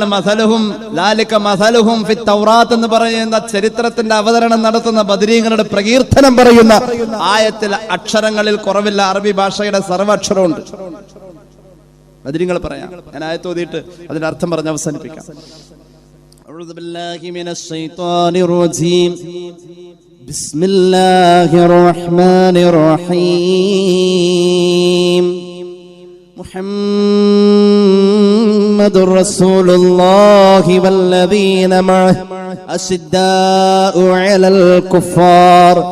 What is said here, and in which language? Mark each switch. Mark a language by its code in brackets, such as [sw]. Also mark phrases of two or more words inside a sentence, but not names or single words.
[ar] مثلهم ذلك مثلهم في التوراة [ml] എന്ന് പറയുന്ന ചരിത്രത്തിന്റെ അവതരണം നടത്തുന്ന ബദരീങ്ങളുടെ പ്രകീർത്തനം പറയുന്ന ആയത്തിൽ അക്ഷരങ്ങളിൽ കുറവില്ല. അറബി ഭാഷയുടെ സർവ്വക്ഷരമുണ്ട്. ബദരീങ്ങൾ പറയാം. ഞാൻ ആയത്ത് ഓതിയിട്ട് അതിന്റെ അർത്ഥം പറഞ്ഞ് അവസാനിപ്പിക്കാം. [ar] أعوذ بالله من الشيطان الرجيم. بسم الله الرحمن الرحيم. محمد رسول الله والذين معه أشداء على الكفار